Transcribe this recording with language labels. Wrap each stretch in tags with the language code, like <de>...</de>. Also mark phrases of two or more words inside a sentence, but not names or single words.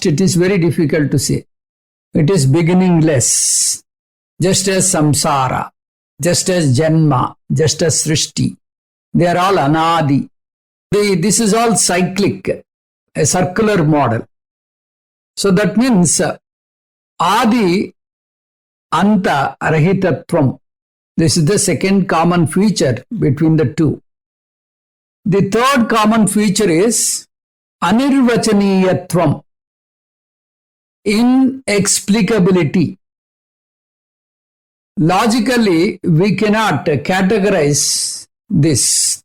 <en>It is very difficult to say. It is beginningless. Just as samsara, just as janma, just as srishti. They are all anadi. This is all cyclic, a circular model. So that means</en> <sa>adi anta rahitatvam.</sa> <en>This is the second common feature between the two. The third common feature is anirvachaniyatvam, inexplicability. Logically, we cannot categorize this.</en>